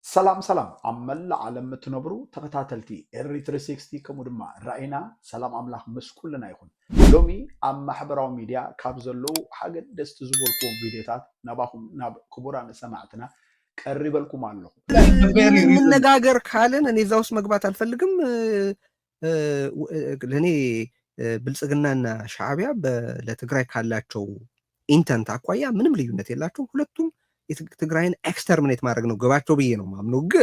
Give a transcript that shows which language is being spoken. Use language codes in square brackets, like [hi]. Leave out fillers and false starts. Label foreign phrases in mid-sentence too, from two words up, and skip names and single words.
[ti] ሰላም ሰላም አመላ ዓለም ትነብሩ ተከታተልቲ ኤሪ 360 ከሙድማ ራእይና ሰላም አምላኽ መስኩልና ይኹን ሎሚ ኣብ ማሕበራዊ ሚድያ ካብ ዘለው ሓገደስቲ ዝበልኩም ቪድዮታት ናባኹም ናብ ክቡራን ሰማዕትና ቀሪበልኩም ኣለኹ። [am] እንነጋገር ካልን እኔ እዛ ውስጥ መግባት አልፈልግም። ለእኔ ብልጽግናና ሻዕቢያ ለትግራይ ካላቸው ኢንተንት አኳያ ምንም ልዩነት የላቸውም። ሁለቱም የትግራይን ኤክስተርሚኔት ማድረግ ነው ግባቸው ብዬ ነው ማምነው። ግን